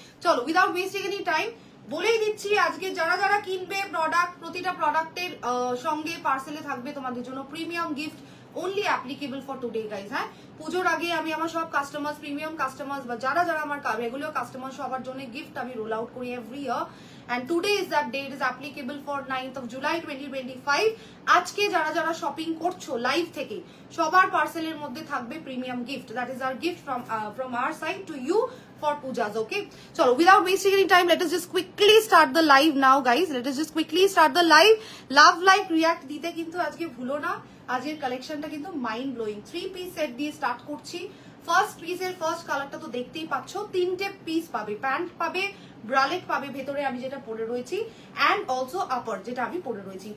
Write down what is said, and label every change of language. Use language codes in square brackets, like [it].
[bn] চলো [en] without wasting any time [bn] বলেই দিচ্ছি, আজকে যারা যারা কিনবে প্রোডাক্ট, প্রতিটা প্রোডাক্টের সঙ্গে পার্সেলে থাকবে তোমাদের জন্য premium gift, [en] only applicable for today guys। [bn] হ্যাঁ, পুজোর আগে আমি আমার সব কাস্টমার্স, প্রিমিয়াম কাস্টমার্স বা যারা যারা আমার রেগুলার কাস্টমার, সবার জন্য গিফট আমি রোল আউট করি every year. [en] and today is that day, it is applicable for 9th of July 2025। [bn] আজকে যারা যারা শপিং করছো লাইভ থেকে সবার পার্সেলের মধ্যে থাকবে premium gift. [en] That is our gift from our side to you for pujas, okay? Chalo, without wasting any time, let us just quickly start the live now guys। Let us just quickly start the live। [bn] Love, like, react দিতে কিন্তু আজকে ভুলো না। আজকের কালেকশনটা কিন্তু mind blowing. 3 piece set দিয়ে start করছি। ফার্স্ট পিসের ফার্স্ট কালারটা তো দেখতেই পাচ্ছ, 3টে পিস পাবে, প্যান্ট পাবে, ব্রালেট পাবে ভেতরে আমি যেটা পরে রয়েছি, অ্যান্ড অলসো আপার যেটা আমি পরে রয়েছি।